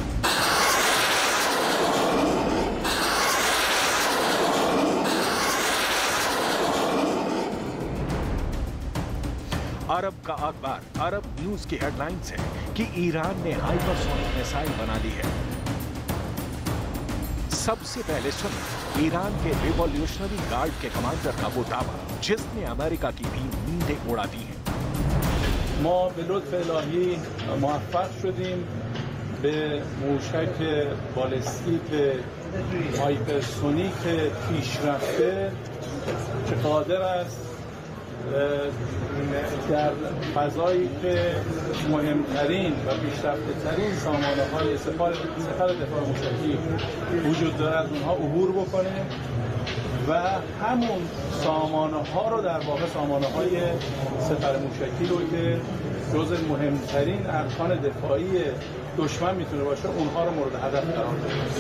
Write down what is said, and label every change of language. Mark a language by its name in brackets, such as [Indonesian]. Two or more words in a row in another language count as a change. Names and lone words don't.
[Hindi] अरब का अखबार अरब न्यूज की हेडलाइंस है कि ईरान ने [English] hypersonic missile [Hindi] बना ली है। सबसे पहले सुनिए ईरान के रिवॉल्यूशनरी गार्ड के कमांडर का वो दावा जिसने अमेरिका की भी नींदें उड़ा दी हैं। [Persian] ما به لطف الهی موفق شدیم به موشک بالستیک هایپرسونیک پیشرفته که قادر است در فضایی که مهمترین و پیشرفته ترین سامانه های سپاه دفاع موشکی وجود دارد اونها عبور بکنه و همون سامانه ها رو در واقع سامانه های سپاه موشکی رو که جز مهمترین ارکان دفاعی دشمن میتونه باشه اونها رو مورد هدف قرار بده.